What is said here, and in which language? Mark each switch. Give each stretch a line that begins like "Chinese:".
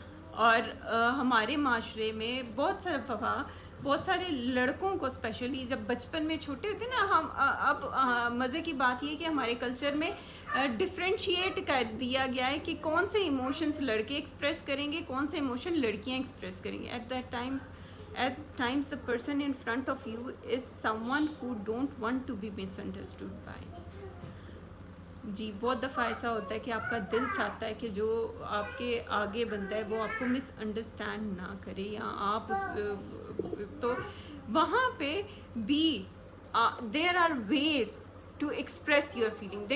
Urdu: اور ہمارے معاشرے میں بہت سارے لڑکوں کو اسپیشلی جب بچپن میں چھوٹے ہوتے ہیں نا, ہم اب مزے کی بات یہ کہ ہمارے کلچر میں ڈفرینشیٹ کر دیا گیا ہے کہ کون سے ایموشنز لڑکے ایکسپریس کریں گے, کون سے ایموشن لڑکیاں ایکسپریس کریں گے.
English: At times the person in front of you is someone who don't want to be misunderstood by.
Urdu: جی بہت دفعہ ایسا ہوتا ہے کہ آپ کا دل چاہتا ہے کہ جو آپ کے آگے بنتا ہے وہ آپ کو مس انڈرسٹینڈ نہ کرے, یا آپ تو وہاں پہ بھی
English: There are ways to express your feeling.